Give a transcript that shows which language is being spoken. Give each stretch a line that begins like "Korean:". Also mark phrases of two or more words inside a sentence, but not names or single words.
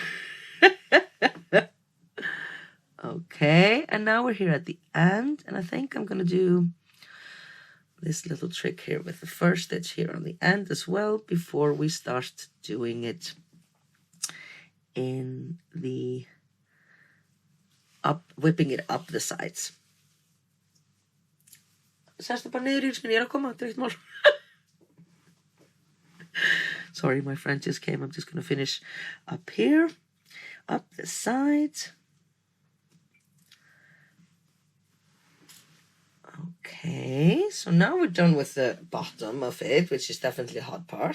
English: Okay, and now we're here at the end, and I think I'm gonna do this little trick here with the first stitch here on the end as well before we start doing it in the whipping it up the sides.
Icelandic: Sestu bara niður í rismin, ég er að koma, þetta er ekkert mál.
English: Sorry, my friend just came. I'm just going to finish up here, up the sides. Okay, so now we're done with the bottom of it, which is definitely a hard part.